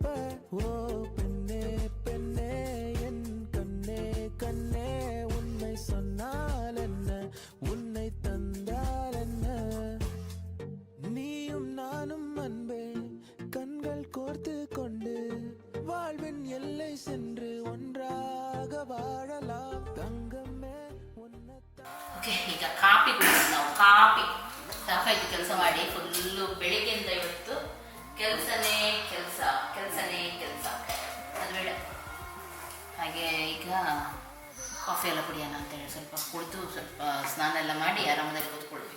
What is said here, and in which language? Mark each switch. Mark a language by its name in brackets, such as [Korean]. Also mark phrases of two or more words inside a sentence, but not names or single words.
[Tamil] ஓ பெண்ணே பெண்ணே என் கண்ணே கண்ணே, உன்னை சொன்னால் என்ன, உன்னை தந்தால் என்ன. நீயும் நானும் அன்பே கண்கள் கோர்த்து கொண்டு வாழ்வின் எல்லை சென்று ஒன்றாக வாழலாம் தங்கமே. [Kannada] ಓಕೆ, ಈಗ ಕಾಫಿ ಕುಡಿದ್ವಿ ನಾವು. ಕಾಫಿ ಸಾಕಾಯ್ತು ಕೆಲಸ ಮಾಡಿ. ಫುಲ್ಲು ಬೆಳಿಗ್ಗೆಯಿಂದ ಇವತ್ತು ಕೆಲಸನೇ ಕೆಲಸ ಅದು ಬೇಡ. ಹಾಗೆ ಈಗ ಕಾಫಿ ಎಲ್ಲ ಕುಡಿಯೋಣ ಅಂತೇಳಿ ಸ್ವಲ್ಪ ಕುಡಿದು ಸ್ವಲ್ಪ ಸ್ನಾನ ಎಲ್ಲ ಮಾಡಿ ಆರಾಮದಲ್ಲಿ ಕೂತ್ಕೊಳ್ವಿ.